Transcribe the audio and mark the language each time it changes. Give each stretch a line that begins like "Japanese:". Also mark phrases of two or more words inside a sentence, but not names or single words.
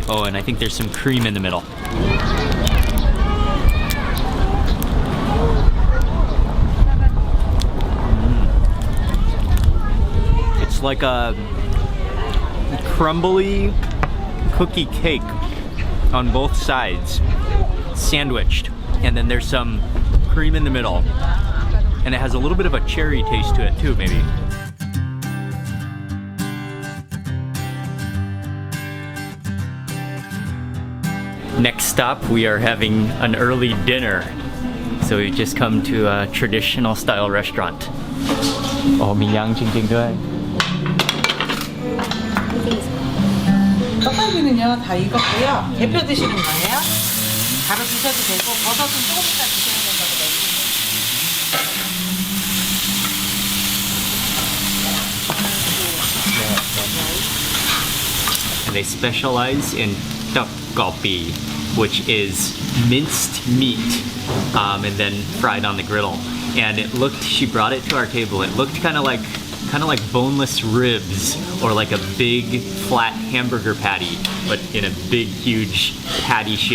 English: Oh, and I think there's some cream in the middle. It's like a crumbly cookie cake on both sides, sandwiched, and then there's some cream in the middle, and it has a little bit of a cherry taste to it too, maybe. Next stop, we are having an early dinner. So we've just come to a traditional style restaurant.
Thai: Oh,มีย่างจริงๆด้วย
Korean: 떡갈비는요 다 익었고요. 대표 드시는 거예요? 바로 드셔도 되고 버섯은 조금 이따 드셔야 된다고 말씀드렸어요.
English: And they specialize in Tteokgalbi, which is minced meat and then fried on the griddle. And it looked, she brought it to our table, it looked kind of like boneless ribs, or like a big flat hamburger patty, but in a big huge patty shape.